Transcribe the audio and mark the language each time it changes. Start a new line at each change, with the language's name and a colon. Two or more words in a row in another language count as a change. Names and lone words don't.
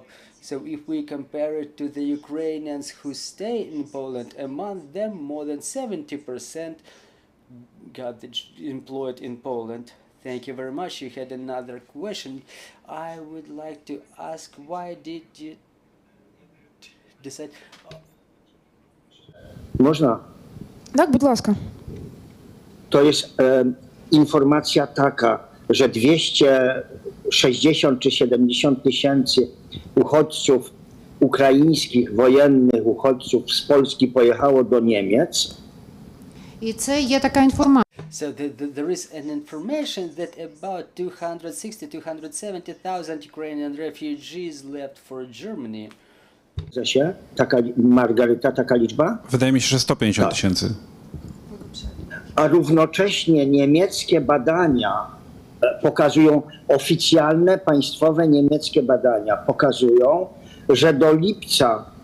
English: So if we compare it to the Ukrainians who stay in Poland, among them more than 70% got employed in Poland. Thank you very much. You had another question. I would like to ask, why did you decide?
Polish: Można?
Ukrainian: Так, будь ласка.
Polish: To jest informacja taka, że 260 czy 70 tysięcy uchodźców ukraińskich, wojennych uchodźców z Polski pojechało do Niemiec.
Ukrainian: І це є така інформація.
English: So there is an information that about 260,000-270,000 Ukrainian refugees left for Germany.
Polish: Margaryta, taka liczba? Wydaje mi się, że 150 tysięcy. A równocześnie niemieckie badania pokazują, oficjalne, państwowe niemieckie badania pokazują, że do lipca